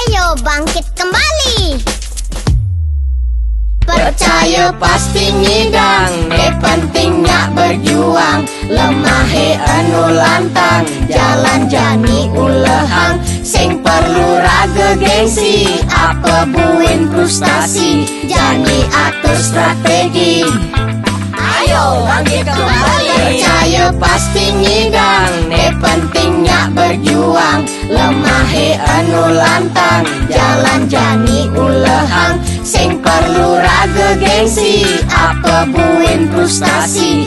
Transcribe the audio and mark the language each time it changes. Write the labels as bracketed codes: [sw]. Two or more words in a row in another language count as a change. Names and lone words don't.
[id] Ayo bangkit kembali. [ban] Percaya pasti ngidang, pentingnya berjuang. Lemah anu lantang, jalan jani ulehang. Sing perlu raga gengsi, apa buin frustasi. Jani atur strategi. [id] Ayo bangkit kembali. [ban] Percaya pasti ngidang, pentingnya berjuang. Lemah anu lantang, jalan jani ulehang. Sing perlu raga gengsi, apa buin frustasi.